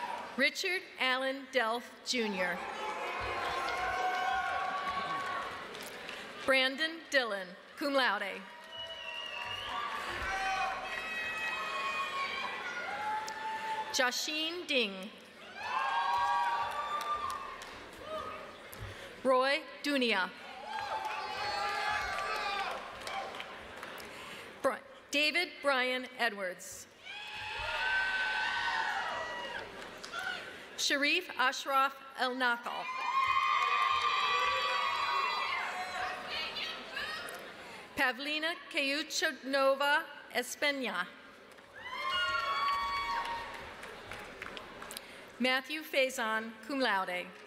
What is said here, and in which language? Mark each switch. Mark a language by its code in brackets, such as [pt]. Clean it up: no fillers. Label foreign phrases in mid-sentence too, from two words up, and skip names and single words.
[en] Richard Allen Delph, Jr. Brandon Dillon, [la] cum laude. [en] Joshine Ding. Roy Dunia. David Brian Edwards. Sharif Ashraf El Nakal. Pavlina Kayuchanova Espena. Matthew Faison, [la] cum laude.